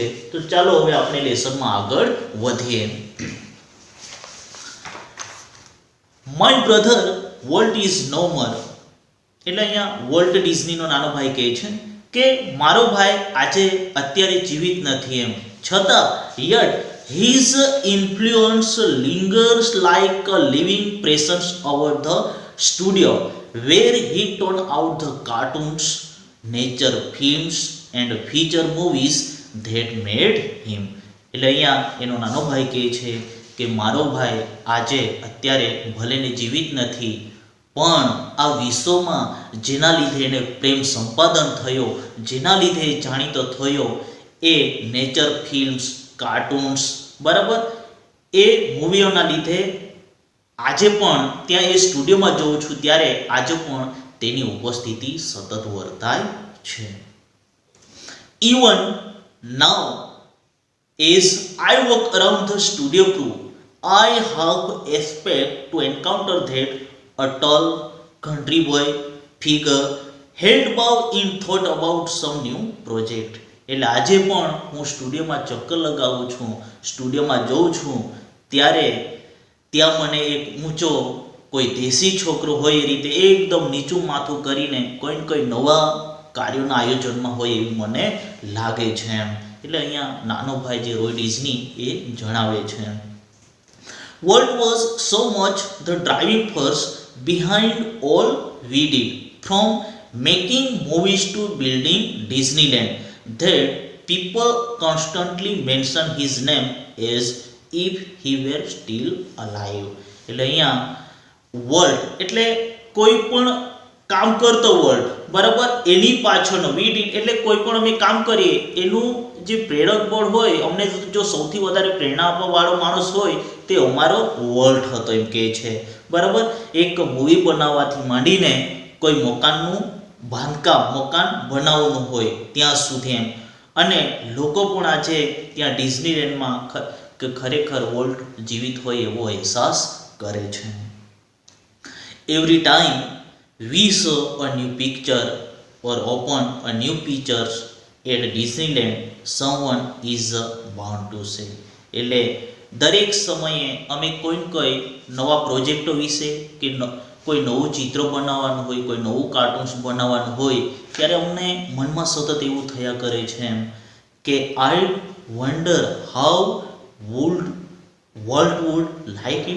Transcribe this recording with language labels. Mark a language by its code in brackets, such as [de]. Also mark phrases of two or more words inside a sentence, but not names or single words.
[gu] તો ચાલો હવે આપણે લેસનમાં આગળ વધીએ। [en] My brother Walt is no more [gu] એટલે અહીંયા વોલ્ટ ડિઝનીનો નાનો ભાઈ કહે છે કે મારો ભાઈ આજે અત્યારે જીવિત નથી એમ, છતાં [en] yet his influence lingers like a living presence over the studio where he turned out the cartoons, nature films and feature movies that made him. [gu] એટલે અહીંયા એનો નાનો ભાઈ કહે છે કે મારો ભાઈ આજે અત્યારે ભલેને જીવિત નથી પણ આ વિશ્વમાં જેના લીધે એને પ્રેમ સંપાદન થયો, જેના લીધે જાણીતો થયો એ [en] nature films, [gu] કાર્ટૂન્સ બરાબર એ મૂવીઓના લીધે આજે પણ ત્યાં એ સ્ટુડિયોમાં જોઉં છું ત્યારે આજે પણ તેની ઉપસ્થિતિ સતત વર્તાય છે। [en] Even now as I walk around the studio crew, I half expect to encounter that a tall country boy figure head bowed in thought about some new project। [gu] એટલે આજે પણ હું સ્ટુડિયોમાં ચક્કર લગાવું છું, સ્ટુડિયોમાં જોઉં છું ત્યારે ત્યાં મને એક ઊંચો કોઈ દેશી છોકરો હોય એ રીતે એકદમ નીચું માથું કરીને કોઈ નવા કાર્યોના આયોજનમાં હોય એવું મને લાગે છે એમ। એટલે અહીંયા નાનો ભાઈ જે રોય ડિઝની એ જણાવે છે। [en] Walt was so much the driving force behind all we did, from making movies to building Disneyland, that people constantly mention his name as if he were still alive। [gu] એટલે અહીંયા વર્લ્ડ એટલે કોઈ પણ કામ કરતો વર્લ્ડ બરાબર એની પાછળનો [en] we did [gu] એટલે કોઈ પણ અમે કામ કરીએ એનું જે પ્રેરક બળ હોય, અમને જો સૌથી વધારે પ્રેરણા આપવા વાળો માણસ હોય તે અમારો વર્લ્ડ હતો એમ કહે છે બરાબર। એક મૂવી બનાવવાથી માંડીને કોઈ મકાનનું બાંધકામ મકાન બનાવવાનું હોય ત્યાં સુધી એમ, અને લોકો પણ આજે ત્યાં ડિઝનીલેન્ડમાં કે ખરેખર વોલ્ટ જીવિત હોય એવો અહેસાસ કરે છે. [en] Every time we saw a new picture or open a new pictures at Disneyland, someone is bound to say. [gu] એટલે દરેક સમયે અમે કોઈ નવા પ્રોજેક્ટો વિશે કે કોઈ નવું ચિત્ર બનાવવાનું હોય, કોઈ નવું કાર્ટૂન્સ બનાવવાનું હોય, ત્યારે અમને મનમાં સતત એવું થયા કરે છે એમ કે [en] I wonder how world would like it.